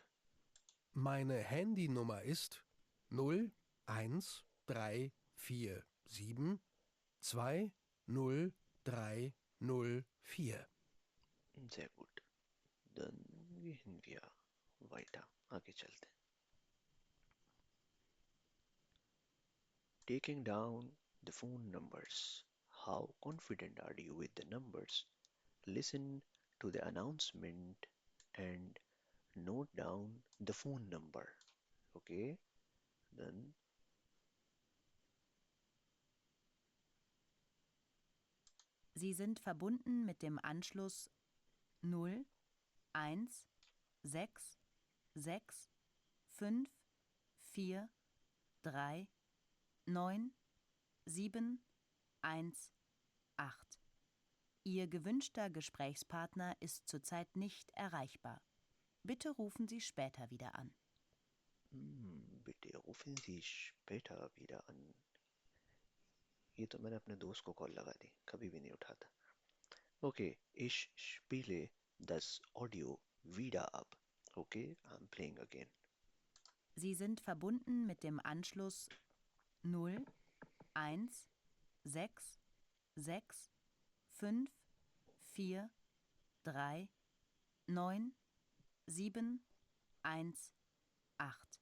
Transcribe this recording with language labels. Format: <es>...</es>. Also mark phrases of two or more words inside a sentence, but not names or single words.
<de>Meine Handynummer ist 01347 20304. Sehr gut. Dann gehen wir weiter.</de> <hi>आगे चलते हैं.</hi> <en>Taking down the phone numbers. How confident are you with the numbers? Listen to the announcement and note down the phone number. Okay? Then</en> <de>Sie sind verbunden mit dem Anschluss 0 1 6 6 5 4 3 9 7 1 8. Ihr gewünschter Gesprächspartner ist zurzeit nicht erreichbar. Bitte rufen Sie später wieder an. Bitte rufen Sie später wieder an.</de> <hi>ये तो मैंने अपने दोस्त को कॉल लगा दी, कभी भी नहीं उठाता.</hi> <de>Okay, ich spiele das Audio wieder ab.</de> <en>Okay, I'm playing again.</en> <de>Sie sind verbunden mit dem Anschluss 0 1 6 6 5 4 3 9 7 1 8.</de>